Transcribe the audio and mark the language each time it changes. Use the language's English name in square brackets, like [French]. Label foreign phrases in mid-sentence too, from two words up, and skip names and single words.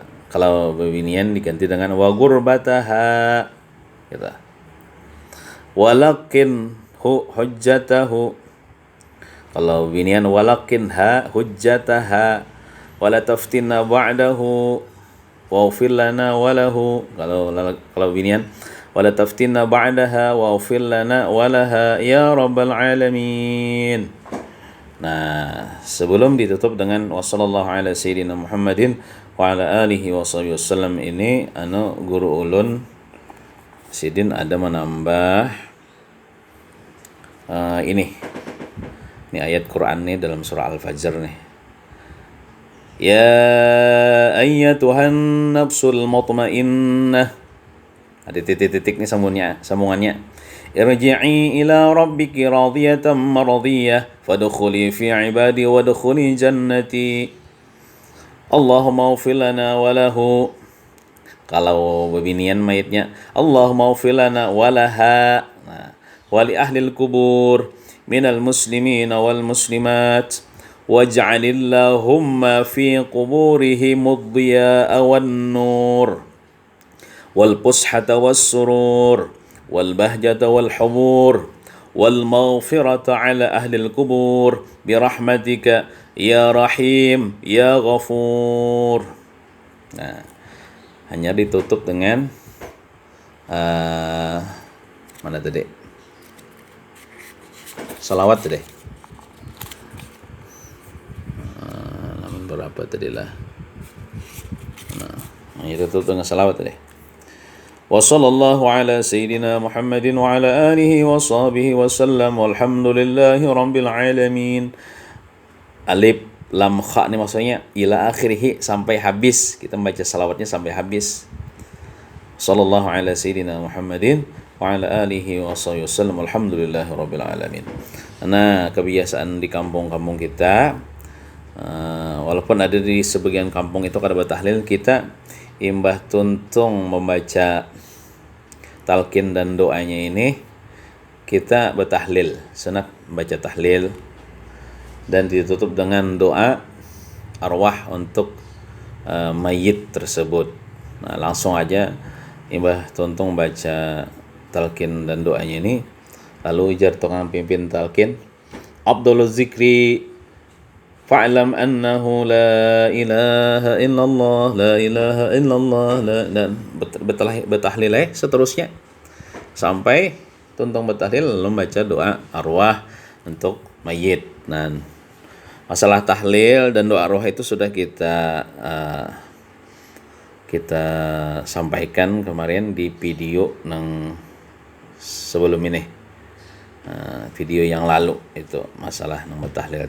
[Banjar] Kalau bebinian diganti dengan [Arabic] وغربتها. Gitu. ولقنه حجته. [Banjar] Kalau binian [Arabic] ولقنها حجتها ولا تفتنا بعده واغفر لنا وله. [Banjar] Kalau binian [Arabic] ولا تفتنا بعدها واغفر لنا ولها يا رب العالمين. [Banjar] Nah, sebelum ditutup dengan [Arabic] وصلى الله على سيدنا محمد وعلى آله وسلم [Banjar] ini guru ulun Sidin ada menambah ini ayat Quran nih dalam surah Al-Fajr nih. [Arabic] يا أيتها النفس المطمئنة. [Banjar] Ada titik-titik nih sambungannya. [Arabic] ارجعي إلى ربك راضية مرضية فادخلي في عبادي وادخلي جنتي. اللهم اغفر لنا وله. [Banjar] Kalau bebinian mayitnya [Arabic] اللهم اغفر لنا ولها. Nah, ولأهل القبور من المسلمين والمسلمات واجعل اللهم في قبورهم الضياء والنور والفسحة والسرور والبهجة والحبور والمغفرة على أهل القبور برحمتك يا رحيم يا غفور. [Banjar] Nah, hanya ditutup dengan mana tadi? Salawat tadi. Namun berapa tadi lah? Nah, itu tutup dengan salawat tadi. [Arabic] وصلى الله على سيدنا محمد وعلى آله وصحبه وسلم والحمد لله رب العالمين. [Banjar] Alif lam kha ini maksudnya [Arabic] إلى آخره, [Banjar] sampai habis. Kita membaca salawatnya sampai habis. [Arabic] صلى الله على سيدنا محمد وعلى آله وصحبه وسلم والحمد لله رب العالمين. [Banjar] Nah, kebiasaan di kampung-kampung kita, walaupun ada di sebagian kampung itu kada bertahlil, kita imbah tuntung membaca talqin dan doanya ini kita bertahlil, sunat membaca tahlil dan ditutup dengan doa arwah untuk mayit tersebut. Nah, langsung aja imbah tuntung baca talqin dan doanya ini, lalu ujar tukang pimpin talqin, [Arabic] عبد ذكري فاعلم أنه لا إله إلا الله لا إله إلا الله [Banjar] dan bertahlil seterusnya sampai tuntung bertahlil lalu membaca doa arwah untuk mayit. Nah, masalah tahlil dan doa arwah itu sudah kita sampaikan kemarin di video yang sebelum ini, video yang lalu itu masalah yang bertahlil.